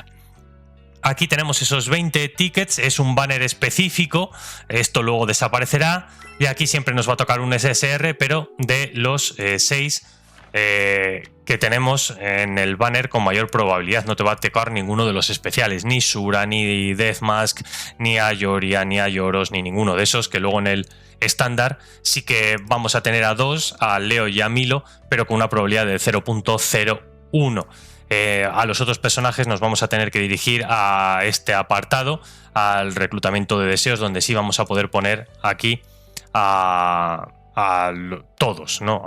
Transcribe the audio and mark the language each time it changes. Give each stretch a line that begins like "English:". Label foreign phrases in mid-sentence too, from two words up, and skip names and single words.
Spanish: Aquí tenemos esos 20 tickets, es un banner específico, esto luego desaparecerá y aquí siempre nos va a tocar un SSR, pero de los 6 que tenemos en el banner con mayor probabilidad. No te va a tocar ninguno de los especiales, ni Sura, ni Deathmask, ni Ayoria, ni Ayoros, ni ninguno de esos, que luego en el estándar sí que vamos a tener a 2, a Leo y a Milo, pero con una probabilidad de 0.01. A los otros personajes nos vamos a tener que dirigir a este apartado, al reclutamiento de deseos, donde sí vamos a poder poner aquí a todos, ¿no?